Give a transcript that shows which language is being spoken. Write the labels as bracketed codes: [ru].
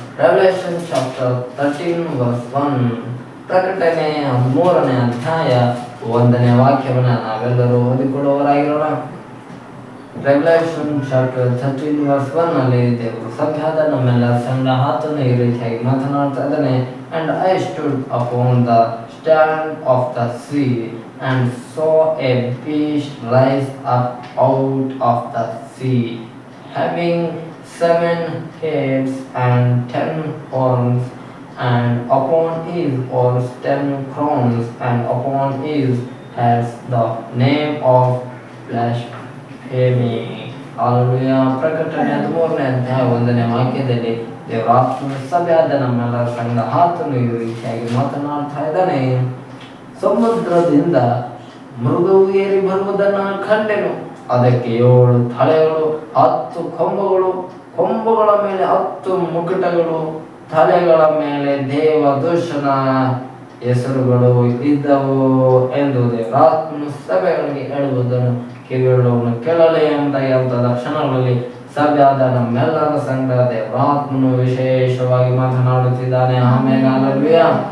[en] Revelation chapter 13 verse 1. [kn] ಪ್ರಕಟಣೆ 13ನೇ ಅಧ್ಯಾಯ 1ನೇ ವಾಕ್ಯವನ್ನ ನಾವೆಲ್ಲರೂ ಓದಿಕೊಳ್ಳುವರಾಗಿರೋಣ. [en] revelation chapter 13 verse 1 [kn] ನಲ್ಲಿ ದೇವರು ಸಭೆಯಾದ ನಮ್ಮೆಲ್ಲರ ಸಂಘ ಆತನು ಈ ರೀತಿಯಾಗಿ ಮಾತನಾಡ್ತಾ ಇದ್ದಾನೆ. [en] And I stood upon the stand of the sea and saw a beast rise up out of the sea, having 7 heads and 10 horns, and upon his horns 10 crowns, and upon his heads the name of blasphemy. Hallelujah. [kn] ಪ್ರಕಟಣೆ 13ನೇ ಅಧ್ಯಾಯ 1ನೇ ವಾಕ್ಯದಲ್ಲಿ ದೇವರ ಆತ್ಮನು ಸಭೆಯಾದ ನಮ್ಮೆಲ್ಲರ ಸಂಘ ಆತನು ಈ ರೀತಿಯಾಗಿ ಮಾತನಾಡ್ತಾ ಇದ್ದಾನೆ. ಸಮುದ್ರದಿಂದ ಮೃಗವು ಏರಿ ಬರುವುದನ್ನು ಕಂಡೆನು. ಅದಕ್ಕೆ 7 ತಲೆಗಳು, 10 ಕೊಂಬುಗಳು, ಕೊಂಬುಗಳ ಮೇಲೆ 10 ಮುಕುಟಗಳು, ತಲೆಗಳ ಮೇಲೆ ದೇವದೂಷಣ ಹೆಸರುಗಳು ಇದ್ದವು ಎಂದು ದೇವರಾತ್ಮನು ಸಭೆಗಳಿಗೆ ಹೇಳುವುದನ್ನು ಕಿವಿಯುಳ್ಳವನು ಕೇಳಲಿ ಎಂಬುದಾಗಿ ಕ್ಷಣಗಳಲ್ಲಿ ಸಭೆಯಾದ ನಮ್ಮೆಲ್ಲರ ಸಂಘ ದೇವರಾತ್ಮನು ವಿಶೇಷವಾಗಿ ಮಾತನಾಡುತ್ತಿದ್ದಾನೆ. ಆಮೇಲೆ ಹಲ್ಲೆಲೂಯಾ.